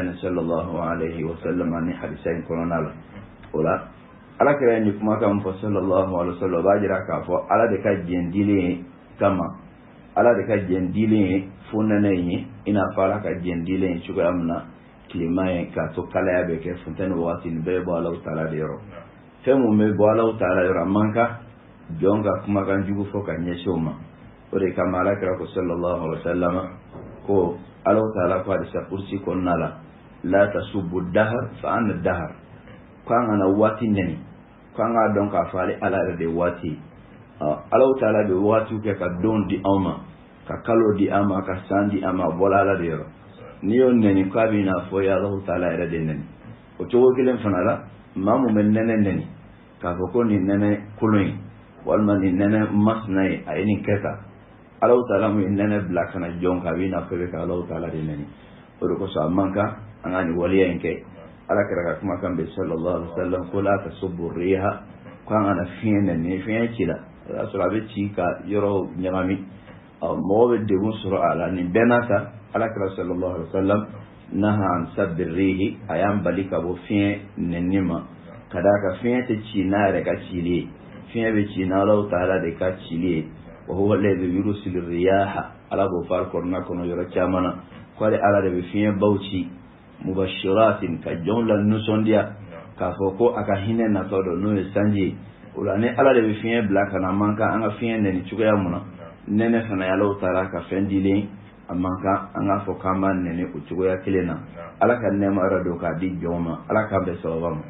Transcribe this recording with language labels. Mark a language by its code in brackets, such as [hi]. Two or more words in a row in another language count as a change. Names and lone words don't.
[bm] ɲɛna [ar] صلى الله عليه وسلم [bm] ani hadisa in kɔnɔna la o la Alakira ye nin kumakan fɔ [ar] صلى الله عليه وسلم [bm] o b'a jira k'a fɔ Ala de ka jɛn dilen ye kama Ala de ka jɛn dilen ye fo nɛnɛ ye i n'a fɔ Ala ka jɛn dilen ye cogoya min na tilema ye k'a to kalaya bɛ kɛ funtɛni wagati nin bɛɛ bɛ bɔ Allahu Taala de yɔrɔ fɛn mun bɛ bɔ Allahu Taala yɔrɔ a man kan jɔn ka kumakan jugu fɔ ka ɲɛsin o ma o de kama Alakira ko [ar] صلى الله عليه وسلم [bm] ko Allahu Taala ko hadisa kursi kɔnɔna la [ar] لا تسبوا الدهر فأنا الدهر [bm] ko an kana waati nɛni ko an k'a dɔn k'a fɔ ale Ala yɛrɛ de ye waati Allahu Taala bɛ waatiw kɛ ka don di anw ma ka kalo di an ma ka san di an ma a bɔra Ala de yɔrɔ n'i y'o nɛni k'a bɛ n'a fɔ ye Allahu Taala yɛrɛ de nɛni o cogo kelen fana la maa mun bɛ nɛnɛ nɛni k'a fɔ ko nin nɛnɛ kolon in walima nin nɛnɛ masina ye a ye nin kɛ tan Allahu Taala mun ye nɛnɛ bila kana jɔn ka bɛ n'a fɔ bɛ ka Allahu Taala de nɛni o de kosɔn a man kan an ka nin waleya in kɛ Alakira ka kuma kan bɛ [ar] صلى الله عليه وسلم [bm] ko [ar] لا تسبوا الريح [bm] ko an kana fiɲɛ nɛni ni fiɲɛ ci la o y'a sɔrɔ a bɛ ci ka yɔrɔ ɲagami mɔgɔ bɛ degun sɔrɔ a la nin bɛɛ n'a ta Alakira [ar] صلى الله عليه و سلم نهى عن سب الريح [bm] a y'an bali ka bɔ fiɲɛ nɛni ma ka d'a kan fiɲɛ tɛ ci n'a yɛrɛ ka cili ye fiɲɛ bɛ ci n'Allahu Taala de ka cili ye [ar] وهو الذي يرسل الرياح [bm] Ala b'o fɔ Alkur'ana kɔnɔ yɔrɔ caman na ko ale Ala de bɛ fiɲɛ baw ci mubashiratin ka jɔnw la nisɔndiya k'a fɔ ko a ka hinɛ natɔ dɔ n'o ye sanji ye o la ni Ala de bɛ fiɲɛ bila ka na a man kan an ka fiɲɛ nɛni cogoya mun na nɛnɛ fana ye Allahu Taala ka fɛn dilen a man kan an k'a fɔ k'an b'a nɛni o cogoya kelen na Ala ka nɛɛma yɛrɛ don k'a di jɔnw ma Ala k'an bɛn sababa ma.